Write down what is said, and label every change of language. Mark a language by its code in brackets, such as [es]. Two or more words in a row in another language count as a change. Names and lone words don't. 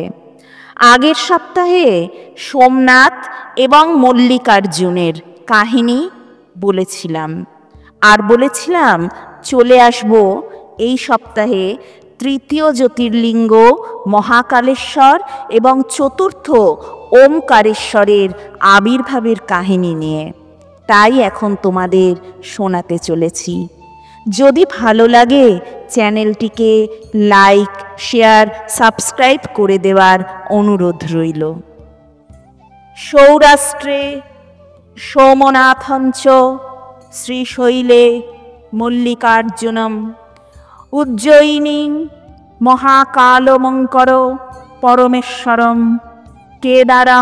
[bn] আগের সপ্তাহে সোমনাথ এবং মল্লিকার্জুনের কাহিনী বলেছিলাম, আর বলেছিলাম চলে আসব এই সপ্তাহে তৃতীয় জ্যোতির্লিঙ্গ মহাকালেশ্বর এবং চতুর্থ ওমকারেশ্বরের আবির্ভাবের কাহিনী নিয়ে। তাই এখন তোমাদের শোনাতে চলেছি। যদি ভালো লাগে চ্যানেলটিকে লাইক, শেয়ার, সাবস্ক্রাইব করে দেওয়ার অনুরোধ রইল। [sa] সৌরাষ্ট্রে সোমনাথঞ্চ শ্রীশৈলে মল্লিকার্জুনম উজ্জয়িনী মহাকালমঙ্কর পরমেশ্বরম কেদারং